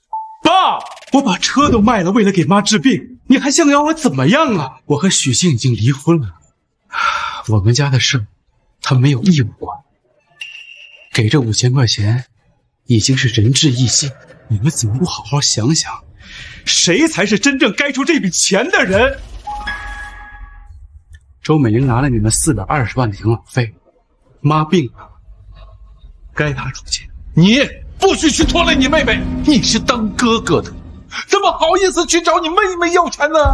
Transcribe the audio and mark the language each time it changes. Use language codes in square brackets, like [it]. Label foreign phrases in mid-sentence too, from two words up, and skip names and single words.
[zh] 爸，我把車都賣了，為了給媽治病，你還想要我怎麼樣啊？我和許昕已經離婚了，我們家的事他沒有義務管。給這5000塊錢已經是仁至義盡，你們怎麼不好好想想，誰才是真正該出這筆錢的人？周美玲拿了你们420萬的養老費，媽病了，該她出錢。你不許去拖累你妹妹，你是當哥哥的，怎麼好意思去找你妹妹要錢呢？